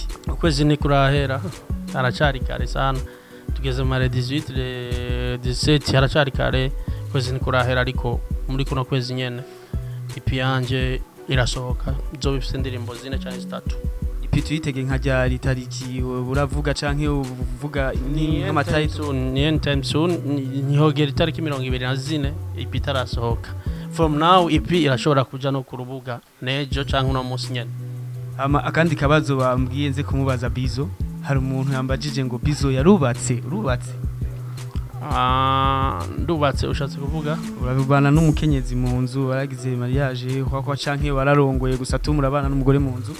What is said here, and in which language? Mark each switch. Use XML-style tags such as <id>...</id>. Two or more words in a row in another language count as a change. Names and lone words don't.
<rn>ukwezi ni kurahera aracari kare sana tugeze mu 17 haracari kare kwezi ni kurahera ariko muri kuno kwezi nyene ipi yanje irasohoka zo bifite indirimbo zine cyane zitatu ipi tuyitege nkajya tariki uravuga canke uvuga ni amatitle ni</rn> <en>anytime soon</en> <rn>nihogera tariki 24 ipi tarasohoka</rn> <en>from now</en> <rn>ipi irashobora kuja no ku rubuga nejo canke no munsi nyene akandi kabazo bambwiye nze kumubaza Bizo hari umuntu yambajije ngo Bizo yarubatse ndubatse ushatse kuvuga urabana n'umukenyezi mu nzu waragize mariage kwa canke wararongoye gusa tumurabana n'umugore mu nzu</rn>